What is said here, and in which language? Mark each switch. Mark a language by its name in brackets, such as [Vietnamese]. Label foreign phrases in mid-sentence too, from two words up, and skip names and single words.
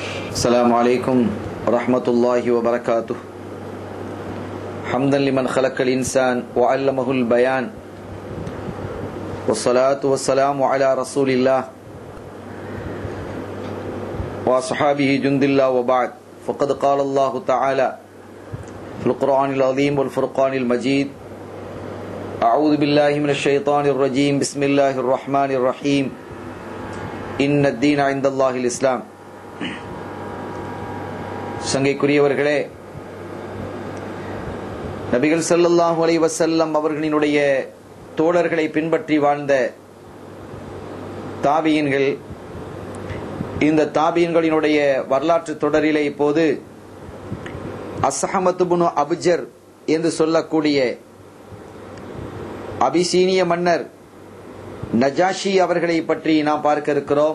[Arabic] السلام عليكم ورحمة الله وبركاته. حمدا لمن خلق الإنسان وعلمه البيان، والصلاة والسلام على رسول الله وأصحابه جند الله وبعد. فقد قال الله تعالى في القرآن العظيم والفرقان المجيد: أعوذ بالله من الشيطان الرجيم، بسم الله الرحمن الرحيم، إن الدين عند الله الإسلام. [Tamil] சங்கைக்குரியவர்களே, நபிகள் [Arabic] صلى الله عليه وسلم [Tamil] அவர்களினுடைய தோழர்களை பின்பற்றி வாழ்ந்த தாபியீன்கள், இந்த தாபியீன்களினுடைய வரலாற்று தொடரிலே இப்போது அஸ்ஹமத் இப்னு அபுஜர் என்று சொல்லக்கூடிய அபிசீனிய மன்னர் நஜாஷி அவர்களை பற்றி நாம் பார்க்க இருக்கிறோம்.